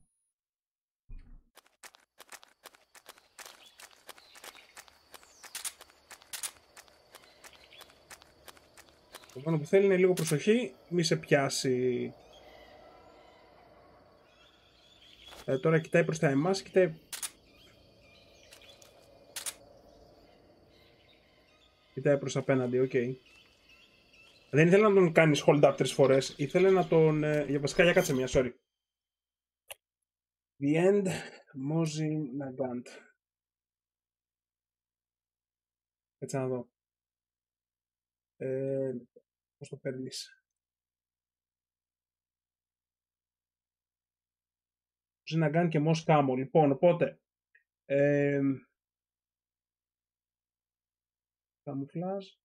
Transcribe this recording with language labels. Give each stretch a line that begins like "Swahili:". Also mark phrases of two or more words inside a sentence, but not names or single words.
Greek: Το μόνο που θέλει είναι λίγο προσοχή, μη σε πιάσει. Τώρα κοιτάει προς τα εμάς, κοιτάει προς απέναντι, οκ. Δεν ήθελε να τον κάνεις
English: hold up
Greek: 3 φορές, ήθελε να τον... για βασικά, για κάτσε μία,
English: sorry. The end, Mozi Nagant.
Greek: Κάτσε να δω. Πώς το παίρνεις. Mozi Nagant και Mos Camo. Λοιπόν, οπότε... Camouflage.